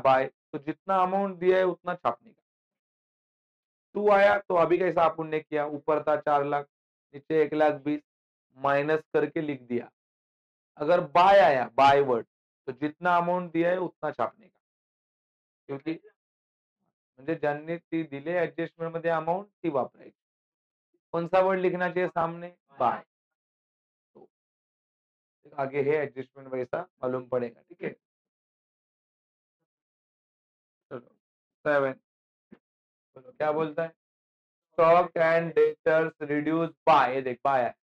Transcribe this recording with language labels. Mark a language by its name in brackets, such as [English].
[Hindi] Bye तो जितना amount दिया है उतना छापने का. टू आया तो अभी कैसा अपन ने किया. ऊपर था 4 लाख. नीचे 1,20,000 माइनस करके लिख दिया. अगर बाय आया बाय वर्ड तो जितना अमाउंट दिया है उतना छापने का. [Marathi] क्योंकि म्हणजे ज्यांनी ती दिले ऍडजस्टमेंट मध्ये अमाउंट ती वापरायची. [Hindi] कौन सा वर्ड लिखना चाहिए सामने. बाय. तो आगे है एडजस्टमेंट वैसा मालूम पड़ेगा. ठीक है. चलो 7. बोलो क्या बोलता है. [English] Stock and debtors reduce by. [Hindi] ये देख बाय है.